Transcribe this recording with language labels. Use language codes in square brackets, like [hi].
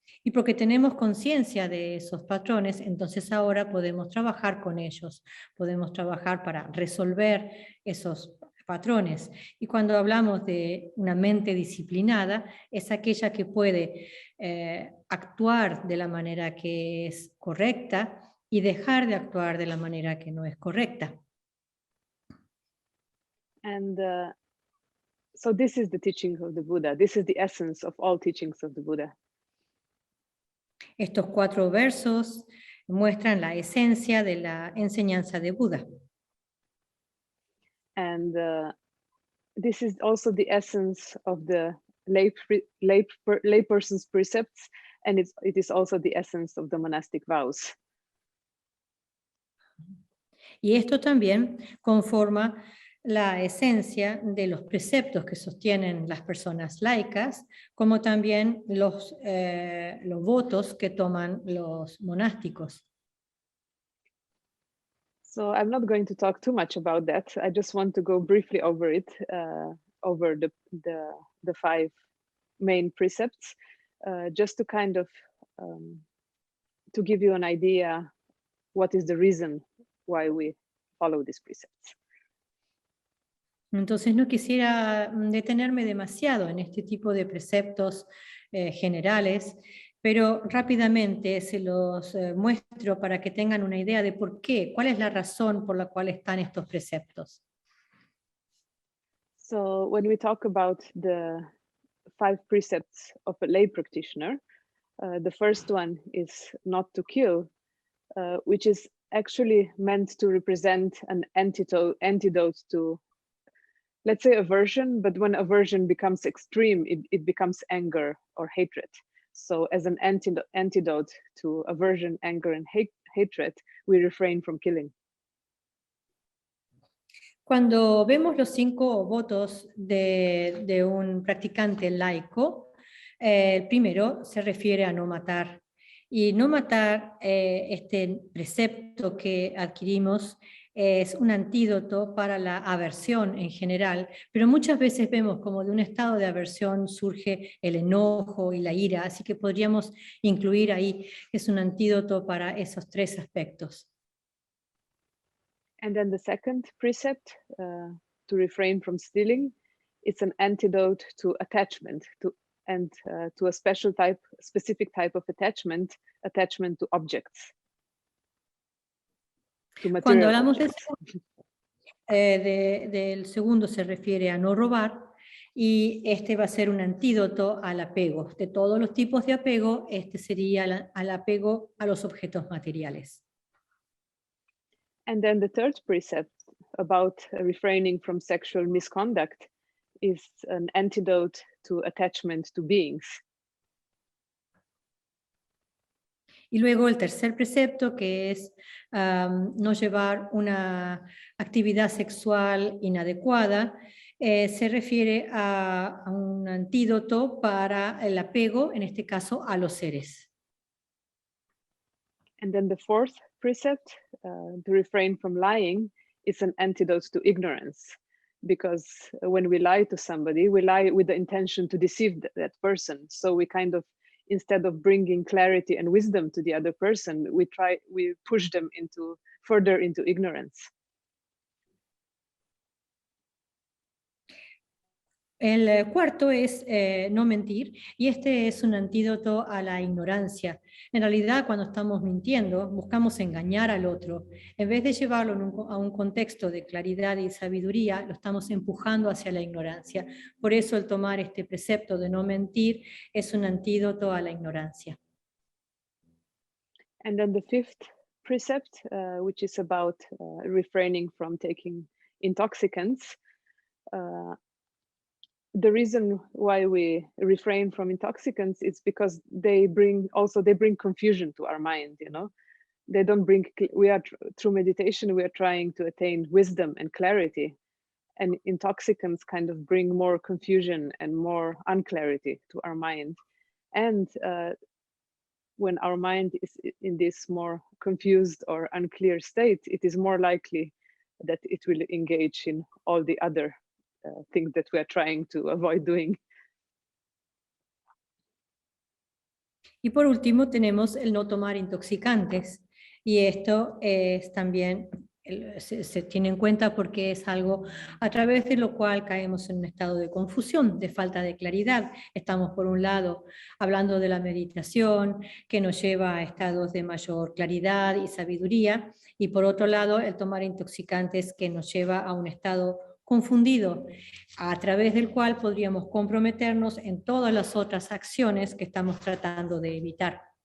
[es] Y porque tenemos conciencia de esos patrones, entonces ahora podemos trabajar con ellos, podemos trabajar para resolver esos patrones. Y cuando hablamos de una mente disciplinada, es aquella que puede actuar de la manera que es correcta y dejar de actuar de la manera que no es correcta. [en] And so this is the teaching of the Buddha. This is the essence of all teachings of the Buddha. [es] Estos 4 versos muestran la esencia de la enseñanza de Buda. [en] And this is also the essence of the lay person's precepts, and it is also the essence of the monastic vows. [es] Y esto también conforma la esencia de los preceptos que sostienen las personas laicas, como también los votos que toman los monásticos. [en] So I'm not going to talk too much about that. I just want to go briefly over it, over the 5 main precepts, just to kind of to give you an idea what is the reason why we follow these precepts. [es] Entonces no quisiera detenerme demasiado en este tipo de preceptos generales, pero rápidamente se los muestro para que tengan una idea de por qué, cuál es la razón por la cual están estos preceptos. [en] So when we talk about the 5 precepts of a lay practitioner, the first one is not to kill, which is actually meant to represent an antidote to, let's say, aversion, but when aversion becomes extreme, it becomes anger or hatred. So as an antidote to aversion, anger, and hatred, we refrain from killing. [es] Cuando vemos los 5 votos de un practicante laico, el primero se refiere a no matar. Y no matar, este precepto que adquirimos, es un antídoto para la aversión en general, pero muchas veces vemos como de un estado de aversión surge el enojo y la ira, así que podríamos incluir ahí que es un antídoto para esos 3 aspectos. [en] And then the second precept, to refrain from stealing, it's an antidote to attachment, to a specific type of attachment to objects. To material [es] Cuando hablamos [en] objects. [es] del segundo se refiere a no robar, y este va a ser un antídoto al apego. De todos los tipos de apego, este sería al apego a los objetos materiales. [en] And then the third precept about refraining from sexual misconduct is an antidote to attachment to beings. [es] Y luego el tercer precepto, que es no llevar una actividad sexual inadecuada, se refiere a un antídoto para el apego, en este caso a los seres. [en] And then the fourth precept, to refrain from lying, is an antidote to ignorance. Because when we lie to somebody, we lie with the intention to deceive that person. So we kind of, instead of bringing clarity and wisdom to the other person, we push them further into ignorance. [es] El cuarto es no mentir, y este es un antídoto a la ignorancia. En realidad, cuando estamos mintiendo, buscamos engañar al otro. En vez de llevarlo a un contexto de claridad y sabiduría, lo estamos empujando hacia la ignorancia. Por eso el tomar este precepto de no mentir es un antídoto a la ignorancia. [en] And then the fifth precept, which is about refraining from taking intoxicants. The reason why we refrain from intoxicants is because they bring confusion to our mind. You know, they don't bring. Through meditation, we are trying to attain wisdom and clarity, and intoxicants kind of bring more confusion and more unclarity to our mind. And when our mind is in this more confused or unclear state, it is more likely that it will engage in all the other things that we are trying to avoid doing. [es] Y por último tenemos el no tomar intoxicantes, y esto es también se tiene en cuenta porque es algo a través de lo cual caemos en un estado de confusión, de falta de claridad. Estamos por un lado hablando de la meditación que nos lleva a estados de mayor claridad y sabiduría, y por otro lado el tomar intoxicantes que nos lleva a un estado confundido, a través del cual podríamos comprometernos en todas las otras acciones que estamos tratando de evitar.